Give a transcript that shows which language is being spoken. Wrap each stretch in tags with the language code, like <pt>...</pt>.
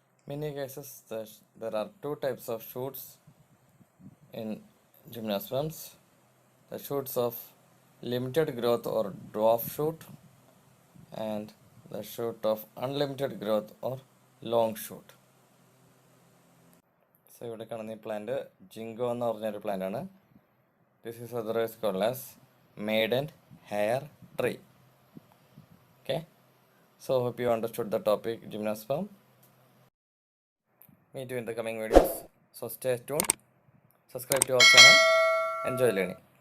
<en>Many cases there are two types of shoots in gymnosperms: the shoots of limited growth or dwarf shoot and the shoot of unlimited growth or long shoot.</en> <ml>So ഇവിടെ കാണുന്ന ഈ plant ജിങ്കോ എന്ന് പറഞ്ഞൊരു plant ആണ്.</ml> <en>This is otherwise called as maiden hair tree. Okay, so hope you understood the topic gymnosperm. Meet you in the coming videos. So stay tuned, subscribe to our channel, enjoy learning.</en>